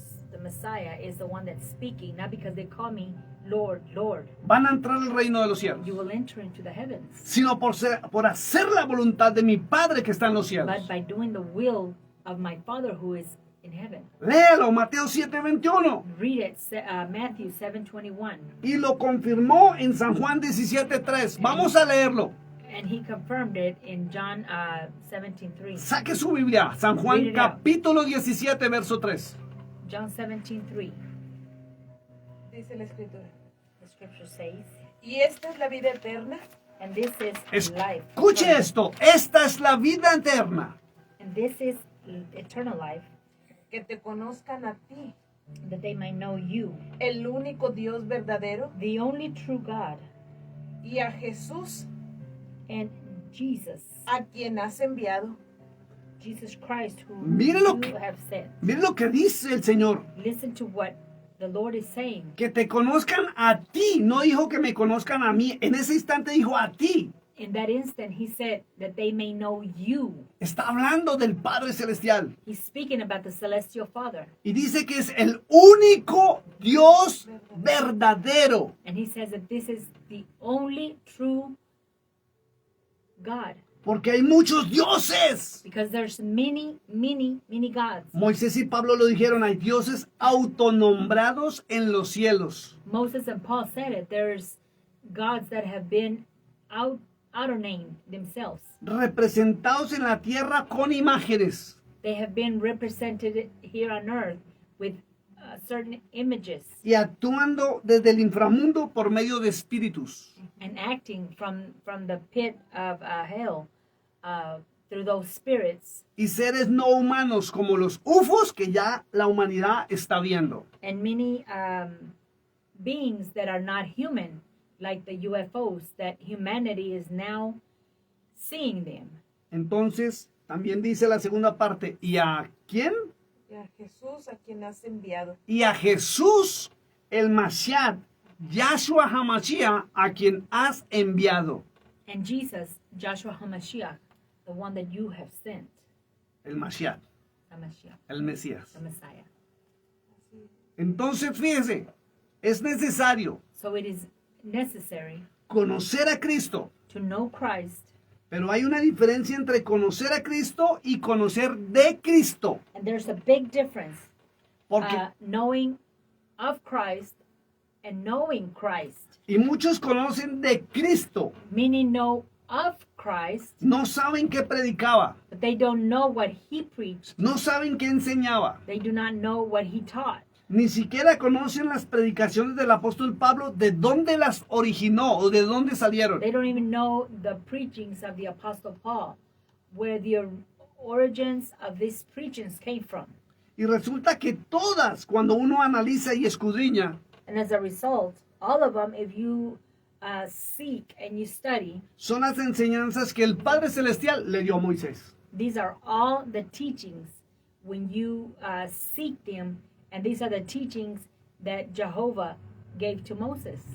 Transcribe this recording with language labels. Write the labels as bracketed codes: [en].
[en] the Messiah, is the one that's speaking, not because they call me Lord, Lord. [es] van a entrar al reino de los cielos, [en] You will enter into the heavens. [es] sino por hacer la voluntad de mi Padre que está en los cielos. [en] But by doing the will of my Father who is in heaven. [es] Léalo, Mateo 7:21. [en] Read it, Matthew 7:21. [es] Y lo confirmó en San Juan 17:3. Vamos a leerlo. [en] And he confirmed it in John 17:3. [es] Saque su Biblia, San Juan [en] Read it out. [es] capítulo 17, verso 3. [en] John 17:3. [es] Dice la escritura. [en] The scripture says, [es] Y esta es la vida eterna, [en] and this is life. [es] Escuche esto, esta es la vida eterna, [en] And this is eternal life, [es] que te conozcan a ti, [en] that they might know you, [es] el único Dios verdadero, [en] the only true God, [es] y a Jesús, [en] and Jesus, [es] a quien has enviado. [en] Jesus Christ, who [es] Mire lo [en] you [es] que- [en] have sent. [es] Mire lo que dice el Señor, [en] Listen to what the Lord is saying. [es] que te conozcan a ti, no dijo que me conozcan a mí, en ese instante dijo a ti. [en] In that instant, he said that they may know you. [es] Está hablando del Padre Celestial [en] He's speaking about the celestial Father. [es] y dice que es el único Dios verdadero. [en] And he says that this is the only true God. [es] Porque hay muchos dioses. [en] Because there's many, many, many gods. [es] Moisés y Pablo lo dijeron, hay dioses autonombrados en los cielos. [en] Moses and Paul said it. There's gods that have been auto-named themselves. [es] Representados en la tierra con imágenes. [en] They have been represented here on earth with certain images [es] Y actuando desde el inframundo por medio de espíritus. [en] and acting from the pit of hell through those spirits [es] Y seres no humanos como los UFOs que ya la humanidad está viendo. [en] and many beings that are not human, like the UFOs, that humanity is now seeing them. [es] Entonces, también dice la segunda parte, ¿y a quién? Y a Jesús, a quien has enviado. Y a Jesús, el Mashiach, Yahshua HaMashiach, a quien has enviado. [en] And Jesus, Joshua HaMashiach, the one that you have sent, [es] El Mashiach, [he] HaMashiach, [es] el Mesías. [en] the Messiah. [es] Entonces, fíjese, es necesario [en] So it is necessary [es] conocer a Cristo, [en] to know Christ, [es] pero hay una diferencia entre conocer a Cristo y conocer de Cristo. [en] and there's a big difference [es] Porque, [en] knowing of Christ and knowing Christ. [es] y muchos conocen de Cristo, [en] Many know of Christ, [es] no saben qué predicaba, [en] but they don't know what he preached. [es] no saben qué enseñaba, [en] They do not know what he taught. [es] ni siquiera conocen las predicaciones del apóstol Pablo, de dónde las originó o de dónde salieron. [en] They don't even know the preachings of the Apostle Paul, where the origins of these preachings came from. [es] Y resulta que todas, cuando uno analiza y escudriña, [en] And as a result, all of them, if you seek and you study, [es] son las enseñanzas que el Padre Celestial le dio a Moisés. [en] these are all the teachings when you seek them, and these are the teachings that Jehovah gave to Moses